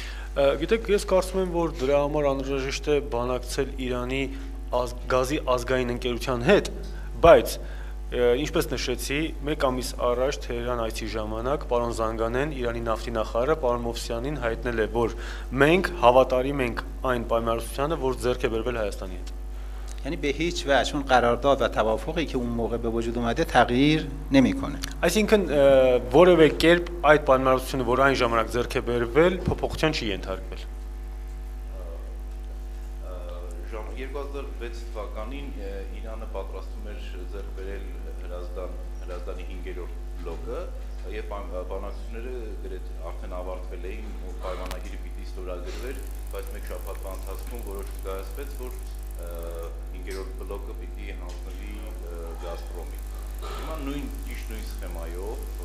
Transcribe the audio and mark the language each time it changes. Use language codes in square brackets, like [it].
[hy] Գիտեք, ես կարծում եմ, որ դրա համար անհրաժեշտ է բանակցել Իրանի գազի ազգային ընկերության հետ, բայց ինչպես նշեցի, մեկ ամիս առաջ Թեհրան այցի ժամանակ պարոն Զանգանեն, Իրանի նավթի նախարարը պարոն Մովսյանին հայտնել է, որ մենք հավատարիմ ենք այն պայմանավորությանը, որ ձեռք է բերվել Հայաստանի հետ։ [fa] یعنی به هیچ وجه اون قرارداد و توافقی که اون موقع به وجود اومده تغییر نمیکنه. [hy] Այսինքն որևէ կերպ այդ պայմանավորությունը, որ այն ժամանակ ձեռք է բերվել, փոփոխության չի ենթարկվել։ 2006 թվականին Իրանը պատրաստում էր ձեռք բերել Հրազդանի 5-րդ բլոկը եւ բանակցությունները գրեթե արդեն ավարտվել էին ու պայմանագիրը պիտի ստորագրվեր, բայց մեկ շաբաթվա ընթացքում որոշում կայացվեց, որ 5-րդ բլոկը պիտի հանձնվի Գազպրոմին։ Հիմա ճիշտ նույն սխեմայով